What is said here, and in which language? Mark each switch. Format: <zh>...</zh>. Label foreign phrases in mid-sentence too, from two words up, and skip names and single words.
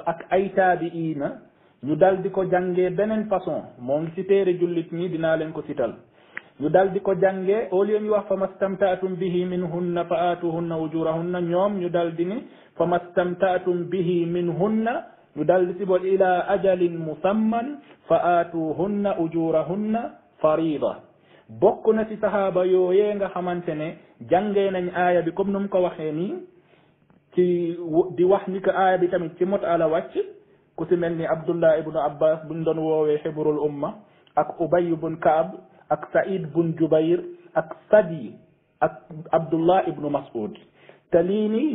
<wo>ak ay taabi'iina ñu dal di ko jàngee beneen façon moo ngi ci téere jullit ñi dinaa leen ko cital ñu dal di ko jàngee</wo> <fr>au lieu</fr> <wo>ñu wax</wo> <ar>فما استمتعتم به منهن فآتوهن أجورهن</ar> <wo>ñoom ñu dal di ni</wo> <ar>فما استمتعتم به منهن</ar> <wo>ñu dal di si bool</wo> <ar>إلى أجل مسمى فآتوهن أجورهن فريضة</ar> <wo>bokk na ci sahaaba yooyee nga xamante ne jàngee nañ aaya bi comme nu mu ko waxee nii ci di wax ni que aaya bi tamit ci mot ala wàcc ku si mel ni Abdullah ibnu Abbas buñ doon woowee xibrul umma ak Ubay bun Kaab ak Saïd bun Jubayr ak Sadi ak Abdullah ibnu Mas'ud te lii nii</wo>